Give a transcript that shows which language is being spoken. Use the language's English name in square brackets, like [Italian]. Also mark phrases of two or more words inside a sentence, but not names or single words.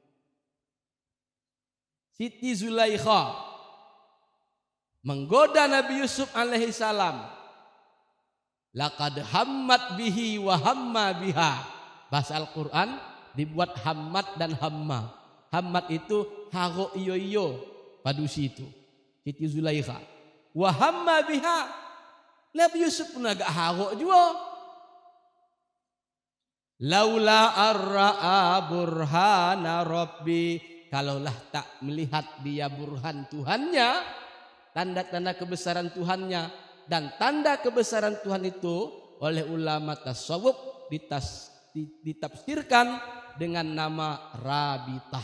[Indonesian] Siti Zulaikha menggoda Nabi Yusuf alaihi salam. [Arabic] Laqad hammat bihi wa hamma biha. [Indonesian] Bahasa Al-Quran dibuat hammat dan hamma. [Minangkabau] Hammat itu haro iyo iyo padu situ. [Indonesian] Siti Zulaikha. [Arabic] Wa hamma biha. [Indonesian] Nabi Yusuf pun agak haro juga. [Arabic] Laula arra'a burhana rabbi. [Indonesian] Kalaulah tak melihat dia burhan Tuhannya, tanda-tanda kebesaran Tuhannya, dan tanda kebesaran Tuhan itu oleh ulama tasawuf ditafsirkan dengan nama Rabitah.